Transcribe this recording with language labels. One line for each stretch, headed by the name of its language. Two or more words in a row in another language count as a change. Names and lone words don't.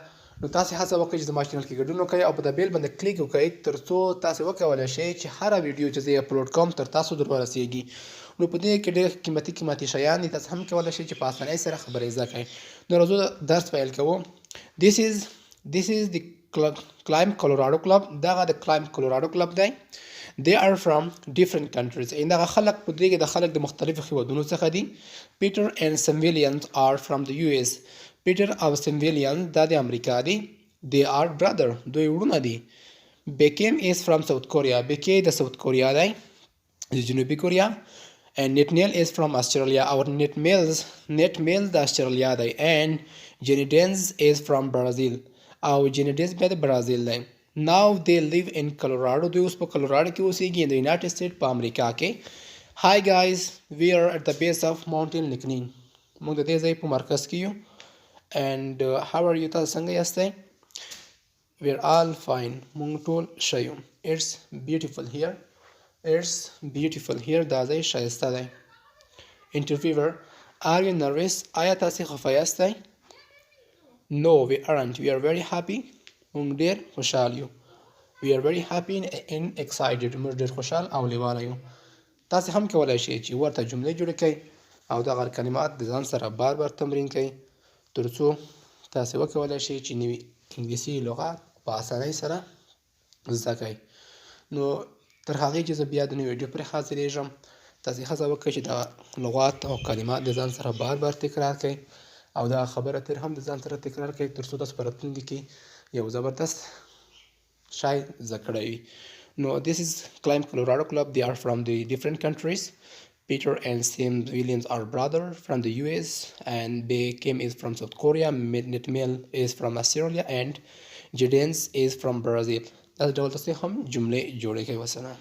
Pashto: نو تاسې هڅه وکړئ چې زما چینل کې ګډون وکړئ او په د بیل باندې کلیک وکړئ تر څو تاسې وکولی شئ چې هره ویډیو چې زه اپلوډ کوم تر تاسو در ورسیږي. نو په دې کې ډېر قیمتي شیان دي، تاسې هم کولی شئ چې په اسانۍ سره خبرې زده کړئ. نو راځو درس پیل کوو.
English: This is the Climb Colorado Club.
Pashto: دغه د Climb Colorado Club دی.
English: They are from different countries.
Pashto: دغه خلک په دې کې د خلک د مختلفو هیوادونو څخه دي.
English: Peter and Sam Williams are from the US.
Pashto: پیټر او سیم ویلیامز دا د امریکا دي.
English: they are brother
Pashto: دوی وروڼه دي.
English: بیکیم is from South Korea.
Pashto: بیکی د ساوت کوریا دی، د جنوبي کوریا.
English: and نتنیل is from Australia.
Pashto: او نت میلز د استرالیا دی.
English: and جینی ډینز is from Brazil.
Pashto: او جینی ډینز بیا د برازیل دی.
English: now they live in Colorado.
Pashto: دوی اوس په کلورادو کې اوسیږي د یونایټډ سټیټ په امریکا کې.
English: hi guys, we are at the base of mountain Niknin.
Pashto: موږ د دې ځای په مرکز کې یو.
English: and how are you
Pashto: تاسو څنګه یاستئ؟
English: we're all fine.
Pashto: موږ ټول ښه یو.
English: it's beautiful here.
Pashto: دا ځای ښایسته دی.
English: interviewer are you nervous?
Pashto: آیا تاسې خفه یاستئ؟
English: no we aren't. we are very happy.
Pashto: موږ ډېر خوشحال یو.
English: we are very happy and excited.
Pashto: موږ ډېر خوشحال او لیواله یو. تاسې هم کولی شئ چې ورته جملې جوړې کړئ او دغه کلمات د ځان سره بار تمرین کړئ تر څو تاسې وکولی شئ چې نوي انګلیسي لغات په اسانۍ سره زده کړئ. نو تر هغې چې زه بیا د نوې ویډیو پرې حاضرېږم تاسې هڅه وکړئ چې دا لغات او کلمات د ځان سره بار تکرار کړئ او دا خبره تر هم د ځان سره تکرار کړئ تر څو تاسو په راتلونکي کې یو زبردست شی زده کړی وي.
English: نو this is Climb Colorado Club. They are from the different countries. Peter and Sam Williams are brother from the US, and Kim is from South Korea. Netmel is from Australia, and Jadens is from Brazil. That's all.
Pashto: تاسې هم جملې جوړې کړئ. وسلام.